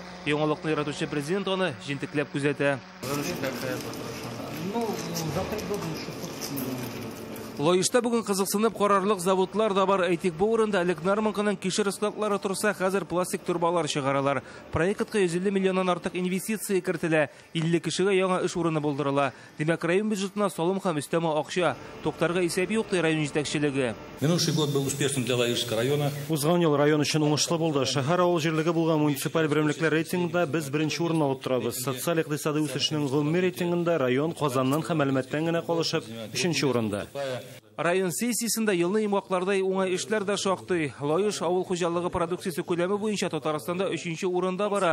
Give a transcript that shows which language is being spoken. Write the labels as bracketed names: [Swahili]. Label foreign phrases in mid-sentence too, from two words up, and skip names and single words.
[Tatar] Яңалыкны яратучы президент аны җентекләп күзәтә. Лоешта бүген кызыксынып карарлык заводлар да бар. Әйтик, бу урында элек Нарманканың кишер складлары турса, хәзер пластик турбалар чыгаралар. Проектка 150 миллионнан артык инвестиция кертелә. 50 кешегә яңа эш урыны булдырыла. Димәк, район бюджетына салым һәм өстәмә акча. Токтарга исәп юк ди район җитәкчелеге. [Russian] Минувший год был успешным для Лоежского района. [Tatar] Узган ел район өчен уңышлы булды. Шәһәр авыл җирлеге булган муниципаль берәмлекләр рейтингында без беренче урын алып торабыз. Социаль-икътисади үсешнең гомуми рейтингында район Казаннан һәм Әлмәттән генә калышып 3нче урында. Район сессиясендә елны имаклардай уңай эшләр дә шактый. Лоеш авыл хуҗалыгы продукциясе күләме буенча Татарстанда 3нче урында бара.